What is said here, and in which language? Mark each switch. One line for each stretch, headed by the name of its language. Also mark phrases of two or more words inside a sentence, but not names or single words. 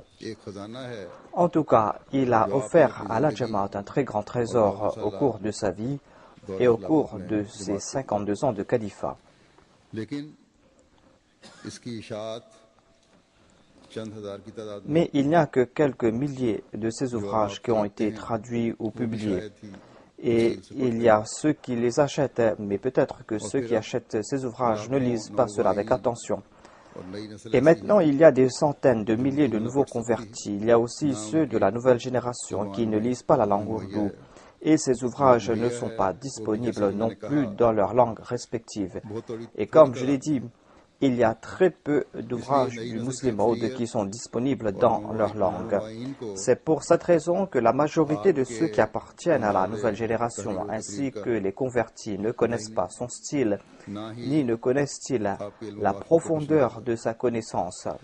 Urdu: एक खजाना है
French: En tout cas, il a offert à la Jamaat un très grand trésor au cours de sa vie et au cours de ses 52 ans de califat.
Urdu: लेकिन इसकी इशाअत चंद हजार की तादाद में
French: Mais il n'y a que quelques milliers de ces ouvrages qui ont été traduits ou publiés.
Urdu: शायद ही
French: Et il y a ceux qui les achètent, mais peut-être que ceux qui achètent ces ouvrages ne lisent pas cela avec attention.
Urdu: और नई नस्ल
French: Et maintenant, il y a des centaines de milliers de nouveaux convertis. Il y a aussi ceux de la nouvelle génération qui ne lisent pas la langue ourdou. Et ces ouvrages ne sont pas disponibles non plus dans leurs langues respectives.
Urdu: बहुत थोड़ी
French: Et comme je l'ai dit, il y a très peu d'ouvrages du Muslim Maud qui sont disponibles dans leur langue. C'est pour cette raison que la majorité de ceux qui appartiennent à la nouvelle génération ainsi que les convertis ne connaissent pas son style, ni ne connaissent-ils la profondeur de sa connaissance.